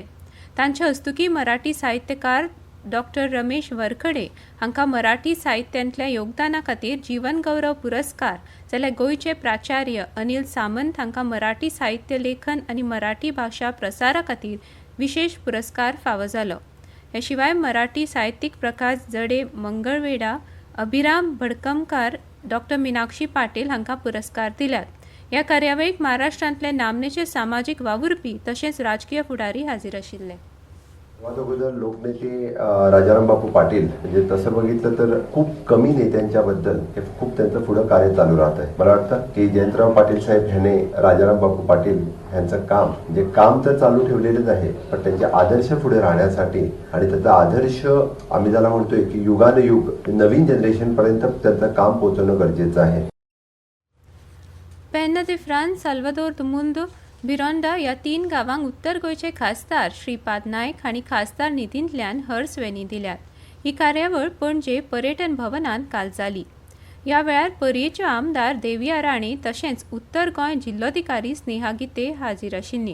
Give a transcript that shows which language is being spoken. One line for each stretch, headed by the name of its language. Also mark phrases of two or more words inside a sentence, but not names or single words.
Konkani: तांचे हस्तुकी मराठी साहित्यकार डॉ रमेश वरखडे हांकां मराठी साहित्यांतल्या योगदाना खातीर जीवन गौरव पुरस्कार जाल्यार गोंयचे प्राचार्य अनिल सामंत हांकां मराठी साहित्य लेखन आनी मराठी भाशा प्रसारा खातीर विशेष पुरस्कार फावो जालो। हे शिवाय मराठी साहित्यीक प्रकाश जडे मंगळवेढा, अभिराम भडकमकार, डॉ मीनाक्षी पाटील हांकां पुरस्कार दिल्यात। ह्या कार्यावळीक महाराष्ट्रांतले नामनेचे सामाजीक वावुरपी तशेंच राजकीय फुडारी हाजीर आशिल्ले।
Marathi: अगोदर लोकनेते राजाराम बापू पाटील म्हणजे तसं बघितलं तर खूप कमी नेत्यांच्या बद्दल हे खूप त्यांचं पुढे कार्य चालू राहत आहे। मला वाटतं की जयंतराव पाटील साहेब ह्याने राजाराम बापू पाटील यांचं काम म्हणजे काम तर चालू ठेवलेलंच आहे, पण त्यांचे आदर्श पुढे राहण्यासाठी आणि त्याचा आदर्श आम्ही ज्याला म्हणतोय की युगानुयुग नवीन जनरेशन पर्यंत त्यांचं काम पोहोचवणं गरजेचं आहे।
Konkani: पेन्ना दे फ्रांस, साल्वादोर दो मुंदो, बिरोंडा ह्या 3 गांवांक उत्तर गोंयचे खासदार श्रीपाद नायक हांणी खासदार निधींतल्यान हर्सवेनी दिल्यात। ही कार्यावळ पणजे पर्यटन भवनांत काल जाली। ह्या वेळार पर्येच्यो आमदार देविया राणे तशेंच उत्तर गोंय जिल्लोधिकारी स्नेहा गिते हाजीर आशिल्लीं।